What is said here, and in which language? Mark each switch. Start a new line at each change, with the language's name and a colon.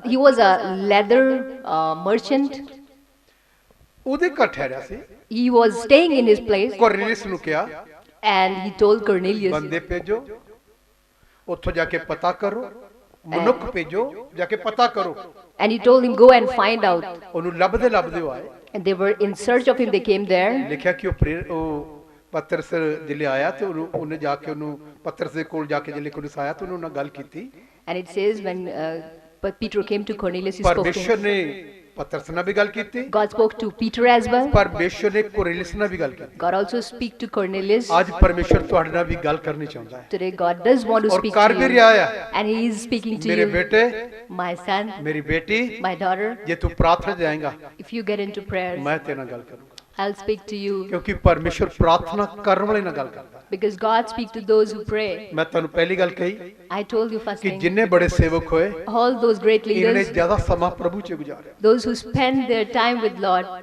English: He was a leather merchant.
Punjabi: ਉਹਦੇ ਘਰ ਠਹਿਰਿਆ ਸੀ।
English: He was staying in his place,
Punjabi: ਕੁਰਨੇਲਿਯਸ ਨੂੰ ਕਿਹਾ
English: and he told Cornelius,
Punjabi: ਬੰਦੇ ਭੇਜੋ, ਉੱਥੋਂ ਜਾ ਕੇ ਪਤਾ ਕਰੋ, ਮਨੁੱਖ ਭੇਜੋ, ਜਾ ਕੇ ਪਤਾ ਕਰੋ।
English: and he told him, go and find out.
Punjabi: ਉਹਨੂੰ ਲੱਭਦੇ ਲੱਭਦੇ ਉਹ ਆਏ।
English: And they were in search of him. They came there.
Punjabi: ਲਿਖਿਆ ਕਿ ਉਹ ਪਤਰਸ ਜਿਲੇ ਆਇਆ ਤੇ ਉਹਨੇ ਜਾ ਕੇ ਉਹਨੂੰ ਪਤਰਸ ਦੇ ਕੋਲ ਜਾ ਕੇ ਜਿਲੇ ਕੋਨਿਸ ਆਇਆ ਤੇ ਉਹਨੂੰ ਨਾਲ ਗੱਲ ਕੀਤੀ।
English: And it says when but Peter came to Cornelius, he spoke to
Punjabi: ਪਰਮੇਸ਼ਰ
English: him.
Punjabi: ਨੇ ਪਤਰਸ ਨਾਲ ਵੀ ਗੱਲ ਕੀਤੀ,
English: God spoke to Peter as well.
Punjabi: ਪਰਮੇਸ਼ਰ ਨੇ ਕੁਰਨੇਲਿਯਸ ਨਾਲ ਵੀ ਗੱਲ ਕੀਤੀ।
English: God also speak to Cornelius.
Punjabi: ਅੱਜ ਪਰਮੇਸ਼ਰ ਤੁਹਾਡੇ ਨਾਲ ਵੀ ਗੱਲ ਕਰਨੀ ਚਾਹੁੰਦਾ ਹੈ
English: Today God does want to
Punjabi: ਔਰ
English: speak
Punjabi: ਕਰ
English: to
Punjabi: ਵੀ
English: you.
Punjabi: ਰਿਹਾ ਹੈ।
English: And he is speaking to
Punjabi: ਮੇਰੇ
English: you.
Punjabi: ਬੇਟੇ,
English: My son,
Punjabi: ਮੇਰੀ ਬੇਟੀ,
English: my daughter,
Punjabi: ਜੇ ਤੂੰ ਪ੍ਰਾਰਥਨਾ ਜਾਏਗਾ
English: if you get into prayers,
Punjabi: ਮੈਂ ਤੇਰੇ ਨਾਲ ਗੱਲ ਕਰੂੰਗਾ,
English: I'll speak to you.
Punjabi: ਕਿਉਂਕਿ ਪਰਮੇਸ਼ਰ ਪ੍ਰਾਰਥਨਾ ਕਰਨ ਵਾਲੇ ਨਾਲ ਗੱਲ ਕਰਦਾ।
English: Because God speaks to those who pray.
Punjabi: ਮੈਂ ਤੁਹਾਨੂੰ ਪਹਿਲੀ ਗੱਲ ਕਹੀ
English: I told you first
Punjabi: ਕਿ
English: thing.
Punjabi: ਜਿੰਨੇ ਬੜੇ ਸੇਵਕ ਹੋਏ
English: All those great
Punjabi: ਇਹਨਾਂ ਨੇ
English: leaders,
Punjabi: ਜ਼ਿਆਦਾ ਸਮਾਂ ਪ੍ਰਭੂ 'ਚ ਗੁਜ਼ਾਰਿਆ,
English: those who spend their time with Lord,